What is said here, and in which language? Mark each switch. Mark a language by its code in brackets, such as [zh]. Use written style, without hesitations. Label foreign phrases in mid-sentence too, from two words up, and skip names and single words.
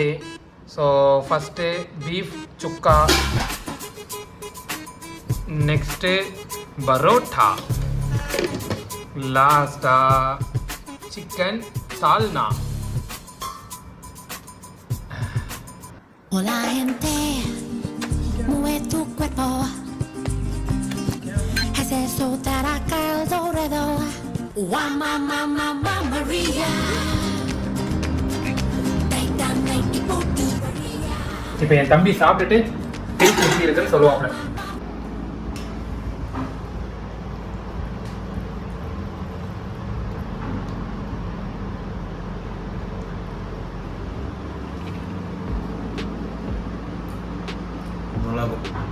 [en] so first beef [ta] சுக்கா, நெக்ஸ்ட்டு பரோட்டா, லாஸ்டா சிக்கன் சால்னா. [es] Hola gente, mueve tu cuerpo, haz eso acá alrededor. Mamma Maria. [ta] இப்போ என் தம்பி சாப்பிட்டுட்டு டேஸ்ட் எப்படி இருக்குன்னு சொல்லுவாங்க. நல்லா இருக்கும்.